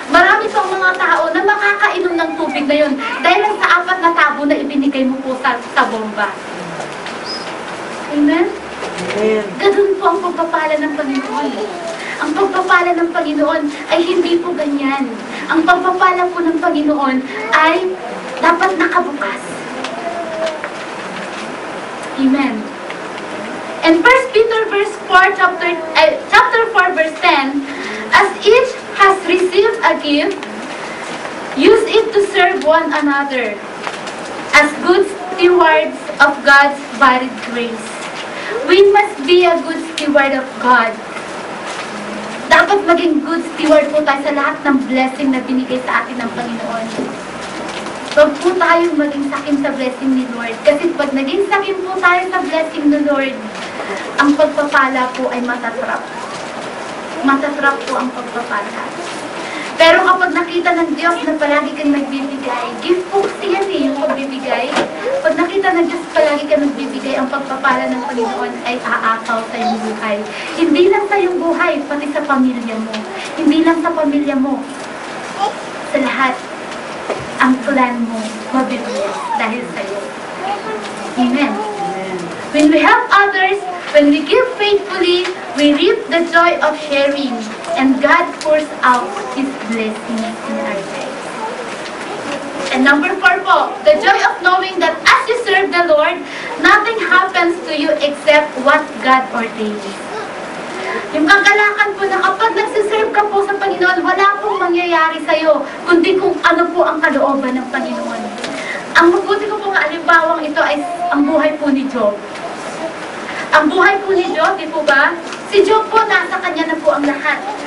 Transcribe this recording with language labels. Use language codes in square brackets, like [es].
[tl] Marami pang mga tao na makakainom ng tubig na yon dahil lang sa 4 na tabo na ibinigay mo po sa bomba. Amen? Ganun po ang pagpapala ng Panginoon. Ang pagpapala ng Panginoon ay hindi po ganyan. Ang pagpapala po ng Panginoon ay dapat nakabukas. Amen. [en] And 1 Peter verse 4, chapter 4 verse 10, as each has received a gift, use it to serve one another as good stewards of God's varied grace. We must be a good steward of God. [tl] Dapat maging good steward po tayo sa lahat ng blessing na binigay sa atin ng Panginoon. Huwag po tayong maging sakim sa blessing ni Lord. Kasi pag naging sakim po tayo sa blessing ni Lord, ang pagpapala po ay matatrap. Matatrap po ang pagpapala. Pero kapag nakita ng Diyos na palagi kang nagbibigay, gift po kasi yan eh, yung pagbibigay. Pag nakita ng Diyos palagi kang nagbibigay, ang pagpapala ng Panginoon ay aapaw sa iyong buhay. Hindi lang sa iyong buhay, pati sa pamilya mo. Hindi lang sa pamilya mo. Sa lahat. Ang plan mo mabibiyak dahil sa iyo. Amen. [en] When we help others, when we give faithfully, we reap the joy of sharing, and God pours out His blessings in our lives. And number 4 po, the joy of knowing that as you serve the Lord, nothing happens to you except what God ordains. [tl] Yung kagalakan po na kapag nagsiserve ka po sa Panginoon, wala pong mangyayari sa'yo, kundi kung ano po ang kalooban ng Panginoon. Ang mabuti ko pong alimbawang ito ay ang buhay po ni Job. Ang buhay po ni Job, di po ba? Si Job po, nasa kanya na po ang lahat.